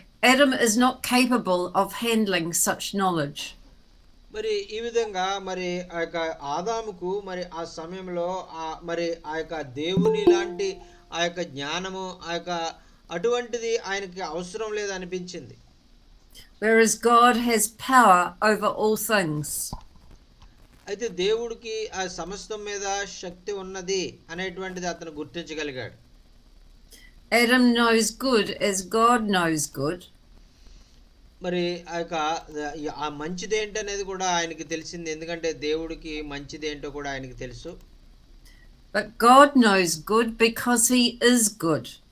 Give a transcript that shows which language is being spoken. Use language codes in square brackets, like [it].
[en] Adam is not capable of handling such knowledge. [te] మరి ఈ విధంగా మరి ఆ యొక్క ఆదాముకు మరి ఆ సమయంలో మరి ఆ యొక్క దేవుని లాంటి ఆ యొక్క జ్ఞానము, అటువంటిది ఆయనకి అవసరం లేదు అనిపించింది. [en] Whereas God has power over all things. [te] అయితే దేవుడికి ఆ సమస్తం మీద శక్తి ఉన్నది అనేటువంటిది అతను గుర్తించగలిగాడు. [en] Adam knows good as God knows good. [te] మరి ఆ మంచిదేంటి అనేది కూడా ఆయనకి తెలిసింది, ఎందుకంటే దేవుడికి మంచిదేంటో కూడా ఆయనకి తెలుసు. [en] But God knows good because he is good.